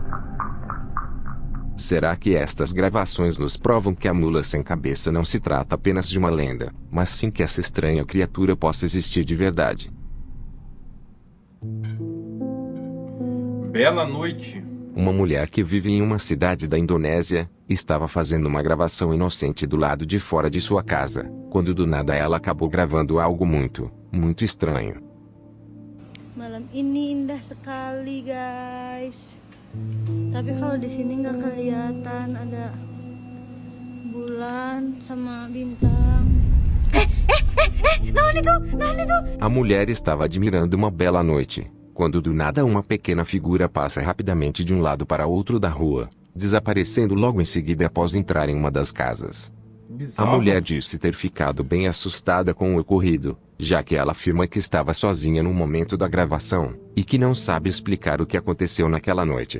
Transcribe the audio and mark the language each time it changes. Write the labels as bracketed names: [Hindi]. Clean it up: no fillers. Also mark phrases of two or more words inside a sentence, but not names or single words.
[Portuguese] Será que estas gravações nos provam que a mula sem cabeça não se trata apenas de uma lenda, mas sim que essa estranha criatura possa existir de verdade? Bela noite. Uma mulher que vive em uma cidade da Indonésia, estava fazendo uma gravação inocente do lado de fora de sua casa, quando do nada ela acabou gravando algo muito, muito estranho. [Indonesian] Malam ini indah sekali, guys. Tapi kalau di sini nggak kelihatan ada bulan sama bintang. [Sundanese] Naon itu? [Portuguese] A mulher estava admirando uma bela noite, quando do nada uma pequena figura passa rapidamente de um lado para outro da rua, desaparecendo logo em seguida após entrar em uma das casas. Bizarro. A mulher disse ter ficado bem assustada com o ocorrido, já que ela afirma que estava sozinha no momento da gravação, e que não sabe explicar o que aconteceu naquela noite.